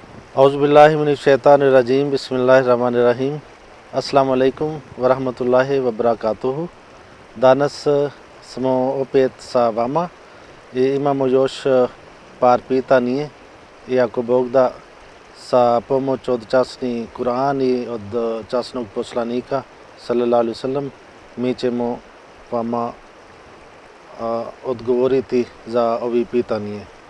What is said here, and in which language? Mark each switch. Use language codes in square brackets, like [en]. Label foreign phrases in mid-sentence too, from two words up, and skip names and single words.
[ar] أعوذ بالله من الشيطان الرجيم. بسم الله الرحمن الرحيم. السلام عليكم ورحمة الله وبركاته. [bs] Danas smo opet sa vama i imamo još par pitanja i ako Bog da sa pomoć od časni Kur'an i od časnog poslanika [ar] صلى الله عليه وسلم [bs] mi ćemo vama odgovoriti za ovi pitanje.